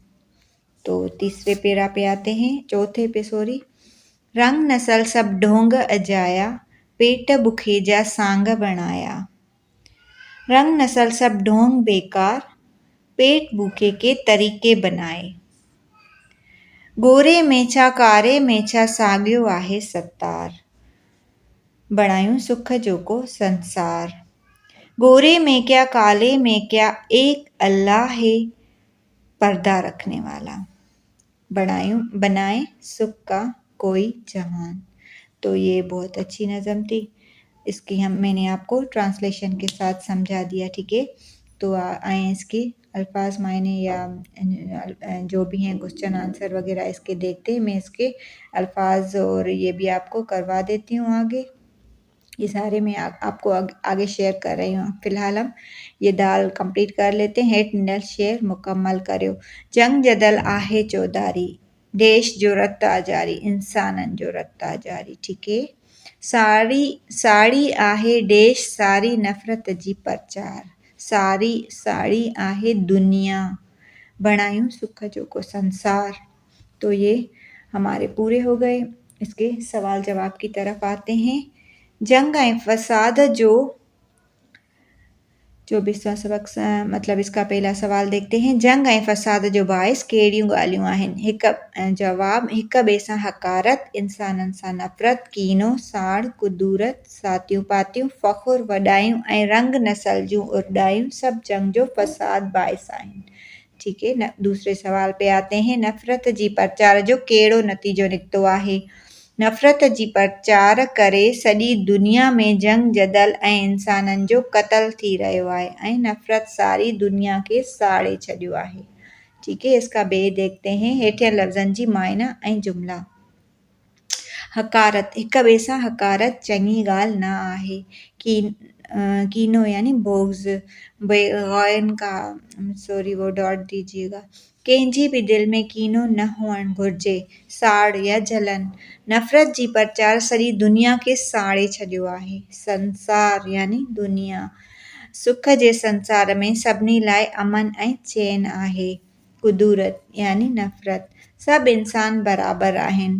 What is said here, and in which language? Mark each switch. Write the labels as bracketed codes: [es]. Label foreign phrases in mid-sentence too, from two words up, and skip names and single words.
[ur] تو تیسرے پیرا پہ آتے ہیں، چوتھے پہ سوری. [sd] रंग नस्ल सब ढोंग अजाया, पेट बुखे जा सांग बनाया। [ur] رنگ نسل سب ڈھونگ بیکار، پیٹ بھوکے کے طریقے بنائے. [sd] गोरे में छा कारे में छा, साॻियो आहे सतार। बणायूं सुख जो को संसार। [ur] گورے میں کیا کالے میں کیا، ایک اللہ ہے پردہ رکھنے والا. بنائے سکھ کا کوئی جہان. تو یہ بہت اچھی نظم تھی. اس کی میں نے آپ کو ٹرانسلیشن کے ساتھ سمجھا دیا. ٹھیک ہے، تو آئے اس کے الفاظ معنی یا جو بھی ہیں [en] question answer [ur] وغیرہ اس کے دیکھتے ہیں. میں اس کے الفاظ اور یہ بھی آپ کو کروا دیتی ہوں آگے. یہ سارے میں آپ کو آگے شیئر کر رہی ہوں. فی الحال ہم یہ دال کمپلیٹ کر لیتے ہیں. [sd] हेठ निडल शेर मुकम्मल करियो। जंग जदल आहे चौधारी, देश जो रत्ता जारी, इंसानन जो रत्ता जारी। [ur] ٹھیک ہے. [sd] साड़ी साड़ी आहे देश सारी नफ़रत जी प्रचार, सारी साड़ी आहे दुनिया, बणायूं सुख जो को संसार। [ur] تو یہ ہمارے پورے ہو گئے. اس کے سوال جواب کی طرف آتے ہیں. [sd] जंग ऐं फ़साद जो 24वां सबक [ur] مطلب اس کا پہلا سوال دیکھتے ہیں. [sd] जंग ऐं फ़साद जो बाइस कहिड़ियूं ॻाल्हियूं आहिनि? हिक जवाब, हिक ॿिए सां हकारत, इंसाननि सां नफ़रत, कीनो, साड़, कुदूरत, सातियूं पातियूं, फ़ख़ुर, वॾायूं ऐं रंग नस्ल जूं उरॾायूं सभु जंग जो फ़साद बाइस आहिनि। [ur] ٹھیک ہے۔ دوسرے سوال پہ آتے ہیں. [sd] नफ़रत जी प्रचार जो कहिड़ो नतीजो निकितो आहे? नफ़रत जी प्रचार करे सॼी दुनिया में जंग जदल ऐं इंसाननि जो क़त्ल थी रहियो आहे ऐं नफ़रत सारी दुनिया खे साड़े छॾियो आहे। [ur] ٹھیک ہے۔ اس کا بے دیکھتے ہیں. [sd] हेठियन लफ़्ज़नि जी मायना ऐं जुमिला। हकारत, हिक ॿिए सां हकारत चङी ॻाल्हि न आहे। [ur] کینو یعنی بوگز، بیگون کا سوری وہ ڈاٹ دیجیے گا. [sd] कंहिंजी बि दिलि में कीनो न हुअणु घुरिजे। साड़ या जलन, नफ़रत जी प्रचार सॼी दुनिया खे साड़े छॾियो आहे। संसार यानी दुनिया, सुख जे संसार में सभिनी लाइ अमन ऐं चैन आहे। कुदूरत यानी नफ़रत, सभु इंसान बराबरि आहिनि।